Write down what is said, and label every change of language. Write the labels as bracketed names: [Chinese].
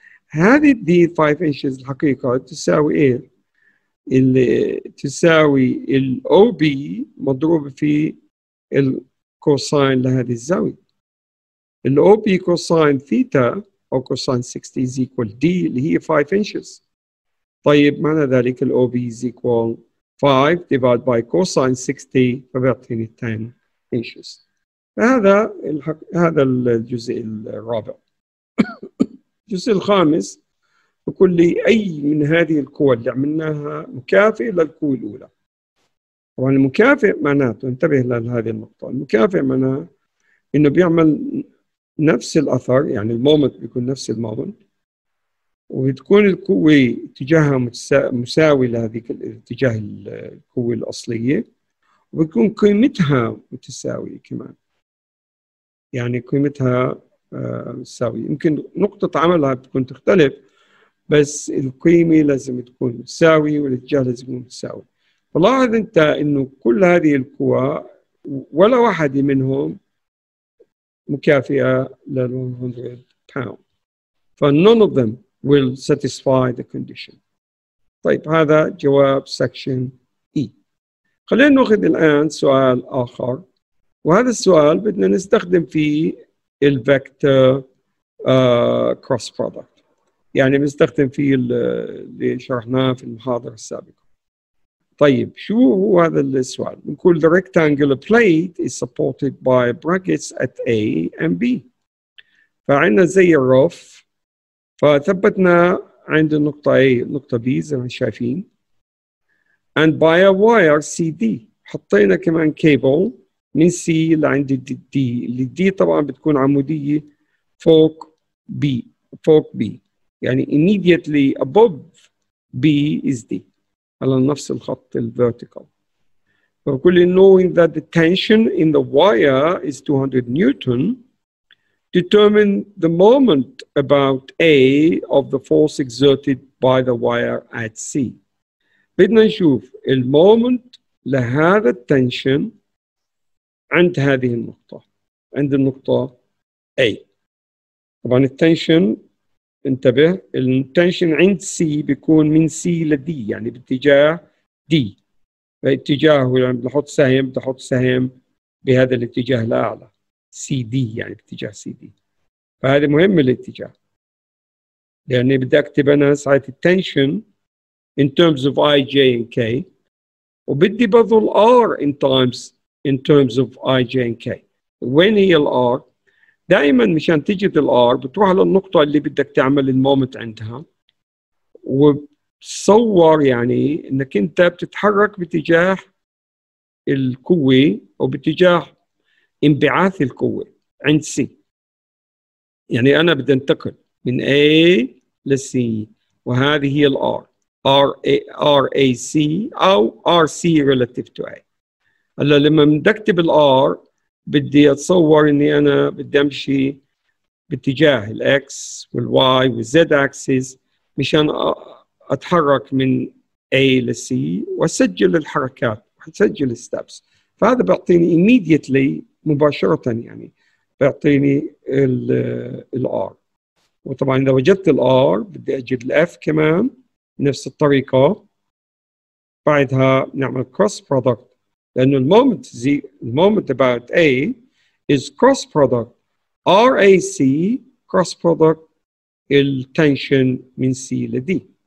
[Arabic] هذه الدي 5 inches الحقيقة تساوي إيه؟ اللي تساوي ال OB مضروب في الكوساين لهذه الزاوية. ال OB كوساين ثيتا أو كوساين 60 [English] is equal D [Arabic] اللي هي 5 inches. طيب معنى ذلك [English] ال OB is equal 5 divided by cosine 60 فبيعطيني 10 inches. [Arabic] هذا الجزء الرابع. الجزء الخامس بقول لي أي من هذه القوى اللي عملناها مكافئ للقوة الأولى. طبعا المكافئ معناته انتبه لهذه النقطة، المكافئ معناه إنه بيعمل نفس الأثر، يعني المومنت بيكون نفس المومنت وبتكون القوة اتجاهها مساوي لهذيك الاتجاه القوة الأصلية، وبتكون قيمتها متساوية كمان، يعني قيمتها مساوية. يمكن نقطة عملها بتكون تختلف، بس القيمة لازم تكون متساوية والاتجاه لازم يكون متساوي. فلاحظ أنت إنه كل هذه القوى ولا واحدة منهم مكافئة ل [English] 100 pound. فnone of them will satisfy the condition. [Arabic] طيب هذا جواب section E. خلينا نأخذ الآن سؤال آخر، وهذا السؤال بدنا نستخدم فيه الفيكتور cross product، يعني بنستخدم فيه اللي شرحناه في المحاضرة السابقة. طيب شو هو هذا السؤال؟ بنقول [English] the rectangular plate is supported by brackets at A and B. [Arabic] فعندنا زي الرف، فثبتنا عند النقطة A النقطة B زي ما شايفين، [English] and by a wire CD. [Arabic] حطينا كمان كيبل من C لعند D، اللي D طبعا بتكون عمودية فوق B، يعني [English] immediately above B is D [Arabic] على نفس الخط الvertical. [English] فبقول knowing that the tension in the wire is 200 Newton, determine the moment about A of the force exerted by the wire at C. [Arabic] بدنا نشوف المومنت لهذا التنشن عند هذه النقطة، عند النقطة A. طبعا التنشن انتبه، التنشن عند C بيكون من C ل D، يعني باتجاه D. فاتجاهه يعني بدي احط سهم بهذا الاتجاه الأعلى CD، يعني باتجاه CD. فهذا مهم الاتجاه، لأني بدي أكتب أنا ساعة التنشن [English] in terms of I, J and K، [Arabic] وبدي بظل R in terms of I, J and K. وين هي ال R؟ دائما مشان تجد ال R بتروح للنقطة اللي بدك تعمل المومنت عندها، وتصور يعني انك انت بتتحرك باتجاه القوة او باتجاه انبعاث القوة عند C. يعني انا بدي انتقل من A ل C، وهذه هي ال R، RAC أو RC [English] relative to A. [Arabic] هلا لما بدي أكتب ال R بدي أتصور إني أنا بدي أمشي باتجاه ال X وال Y وال Z axis مشان أتحرك من A ل C وأسجل الحركات وأسجل الستبس. فهذا بيعطيني immediately مباشرة، يعني بيعطيني ال R. وطبعا إذا وجدت ال R بدي أجد ال F كمان نفس الطريقة. بعدها نعمل cross product، لأنه المومنت about A is cross product RAC cross product التنشن من C ل D.